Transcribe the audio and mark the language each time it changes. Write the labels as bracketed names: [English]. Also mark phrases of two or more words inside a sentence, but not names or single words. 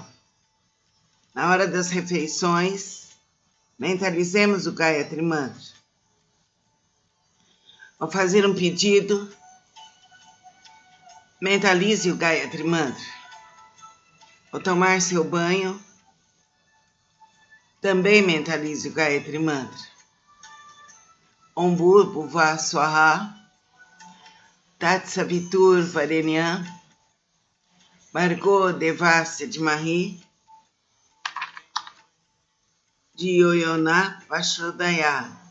[Portuguese] Na hora das refeições, mentalizemos o Gayatri Mantra. Ao fazer um pedido, mentalize o Gayatri Mantra. Ao tomar seu banho, também mentalize o Gayatri Mantra. [Sanskrit] ॐ भूर्भुवः स्वः तत् सवितुर् वरेण्यं भर्गो देवस्य धीमहि धियो यो नः प्रचोदयात्.